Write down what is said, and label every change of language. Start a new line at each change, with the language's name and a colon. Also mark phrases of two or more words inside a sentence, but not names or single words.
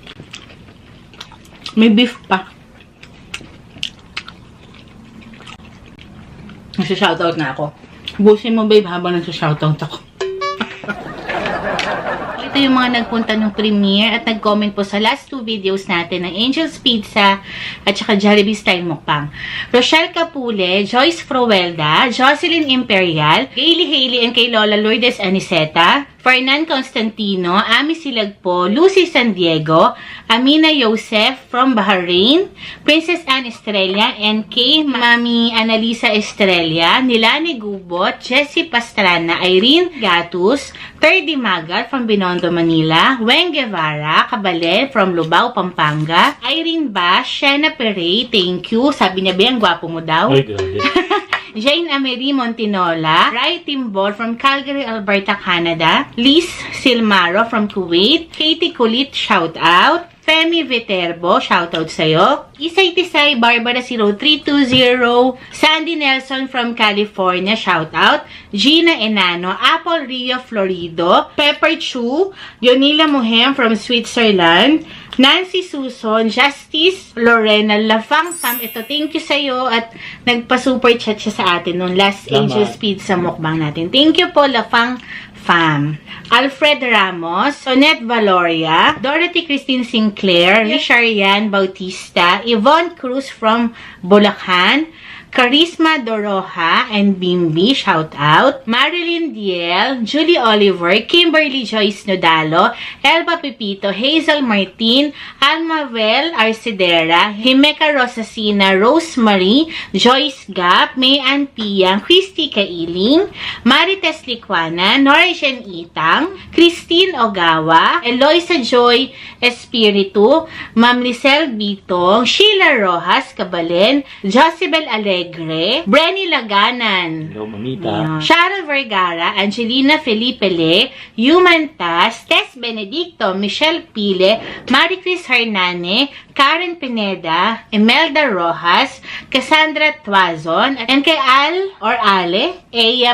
Filipino: May beef pa. Nasa-shoutout na ako. Busin mo, babe, habang nasa-shoutout ako. Ito yung mga nagpunta ng premiere at nag-comment po sa
English: last 2 videos
Filipino: natin ng Angel's Pizza at saka Jollibee Style Mukbang. Rochelle Capule, Joyce Froelda, Jocelyn Imperial, Gaily Haley and kay Lola Lourdes Aniceta, Fernan Constantino, Ami Silagpo, Lucy San Diego, Amina Yosef from Bahrain, Princess Anne Estrella, and kay Mami Analisa Estrella, Nilani Gubot, Jessie Pastrana, Irene Gatus, Terdy Magat from Binondo, Manila, Weng Guevara, Cabalen from Lubao, Pampanga, Irene Bash, Shena Perey,
English: thank you.
Filipino: Sabi niya, ang gwapo mo daw. Ay, grabe. Jane Amery Montinola, Rai Timbol from Calgary, Alberta, Canada, Liz Silmaro from Kuwait, Katie Kulit,
English: shout out,
Filipino: Femi Viterbo,
English: shout out
Filipino: sa'yo, Isay Tisay, Barbara 0320, Sandy Nelson from California,
English: shout out,
Filipino: Gina Enano, Apple Rio Florido, Pepper Chu, Yonila Muhem from Switzerland, Nancy Suson, Justice, Lorena Lafang Sam, ito,
English: thank you
Filipino: sa'yo at nagpa-
English: super chat
Filipino: siya sa atin nung last Salamat. Angel's Pizza mukbang natin.
English: Thank you
Filipino: po, Lafang Fam. Alfred Ramos, Sonette Valoria, Dorothy Christine Sinclair, Richarian Bautista, Yvonne Cruz from Bulacan, Charisma Doroha and Bimbi,
English: shout out.
Filipino: Marilyn Diel, Julie Oliver, Kimberly Joyce Nodalo, Elba Pepito, Hazel Martin, Almavel Arcedera, Himeka Rosacina, Rosemary, Joyce Gap, Mayan Piang, Christy Kailing, Marites Licuana, Norjen Itang, Christine Ogawa, Eloisa Joy Espiritu, Ma'am Lisel Bitong, Sheila Rojas Cabalen, Josibel Alea, Alegre, Brenny Laganan, Hello, mamita. Sharon Vergara, Angelina Felipe Le, Human Tas, Tess Benedicto, Michelle Pile, Maricris Hernane, Karen Pineda, Imelda Rojas, Cassandra Tuazon, and kay Ale, A.M.